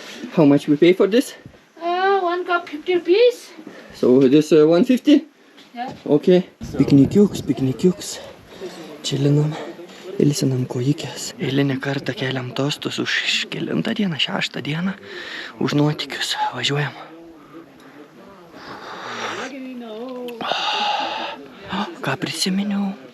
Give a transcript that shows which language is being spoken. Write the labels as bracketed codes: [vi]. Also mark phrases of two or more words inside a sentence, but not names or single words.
[en] How much we pay for this? 1 cup 50 rupees. So this 150? Yeah. [lt] Okay. Piknikiuks. Čilinam, ilsinam kojikės. Eilinį kartą keliam tostus už kelintą dieną, 6 dieną. Už nuotykius. Važiuojam. Ką prisiminiau?